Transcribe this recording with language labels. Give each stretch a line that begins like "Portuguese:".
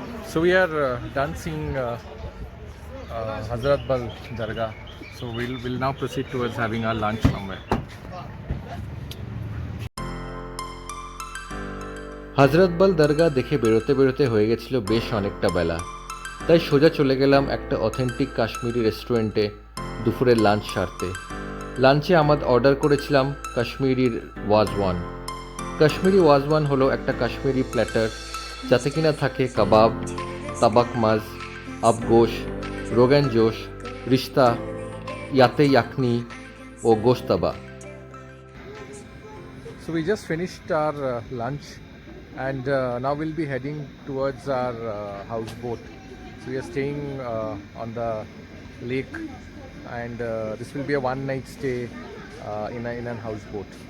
English: So we are done seeing Hazrat Bal Dargah. So we'll now proceed towards having our lunch somewhere.
Bangla: হযরত বল দরগা দেখে বেরোতে বেরোতে হয়ে গেছিল বেশ অনেকটা বেলা, তাই সোজা চলে গেলাম একটা অথেন্টিক কাশ্মীরি রেস্টুরেন্টে দুপুরের লাঞ্চ সারতে। লাঞ্চে আমরা অর্ডার করেছিলাম কাশ্মীরির ওয়াজওয়ান। কাশ্মীরি ওয়াজওয়ান হলো একটা কাশ্মীরি প্ল্যাটার যাতে কিনা থাকে কাবাব, তাবাক মাজ, আবগোশ, রোগান জোশ, রিশতা, ইয়াতে ইয়াকনি ও গোশতাবা।
English: So we just finished our lunch, and now we'll be heading towards our houseboat. So we are staying on the lake, and this will be a one-night stay in an houseboat.